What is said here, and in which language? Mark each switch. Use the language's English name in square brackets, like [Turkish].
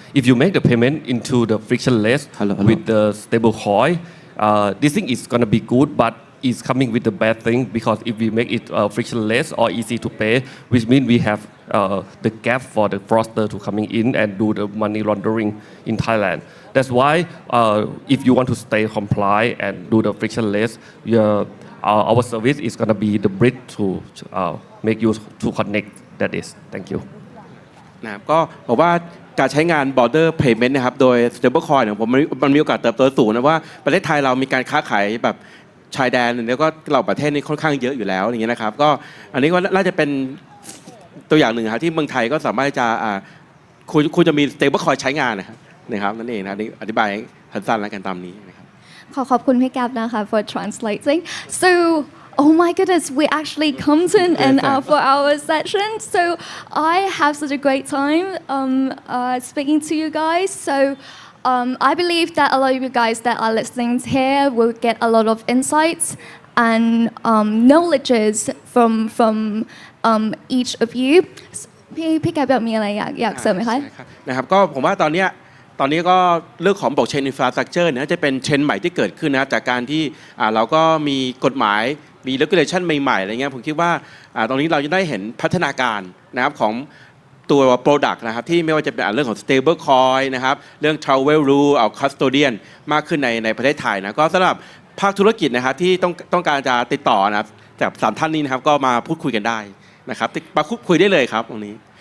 [English] If you make the payment into the frictionless with the stable coin, this thing is gonna be good, but it's coming with the bad thing because if we make it frictionless or easy to pay, which means we have the gap for the fraudster to coming in and do the money laundering in Thailand. That's why if you want to stay compliant and do the frictionless, our service is gonna be the bridge to make you to connect. That is. Thank you. [Thai] นะครับก็บอกว่าการใช้งาน border payment นะครับโดย stable coin เนี่ยมันมีโอกาสเติบโตสูงนะว่าประเทศไทยเรามีการค้าขายแบบชายแดนแล้วก็เราประเทศนี้ค่อนข้างเยอะอยู่แล้วอย่างเงี้ยนะครับก็อันนี้ก็น่าจะเป็นตัวอย่างหนึ่งครับที่เมืองไทยก็สามารถจะคุณจะมี stable coin ใช้งานนะครับนั่นเองนะอธิบายสั้นๆแล้วกันตามนี้นะครับ ขอบคุณพี่แก๊ปนะคะ [English] for translating so Oh my goodness, we actually come to an end for our session. So I have such a great time speaking to you guys. So I believe that a lot of you guys that are listening here will get a lot of insights and knowledges from each of you. [Thai] พี่แกแบบมีอะไรอยากเสริมไหมคะ นะครับก็ผมว่าตอนนี้ก็เรื่องของ blockchain infrastructure เนี่ยจะเป็นเทรนด์ใหม่ที่เกิดขึ้นนะครับจากการที่เราก็มีกฎหมายมี regulation ใหม่ๆอะไรเงี้ยผมคิดว่าตรงนี้เราจะได้เห็นพัฒนาการนะครับของตัว product นะครับที่ไม่ว่าจะเป็นเรื่องของ stable coin นะครับเรื่อง travel rule custodian มากขึ้นในประเทศไทยนะก็สำหรับภาคธุรกิจนะครับที่ต้องการจะติดต่อนะครับจาก3ท่านนี้นะครับก็มาพูดคุยกันได้นะครับมาคุยได้เลยครับตรงนี้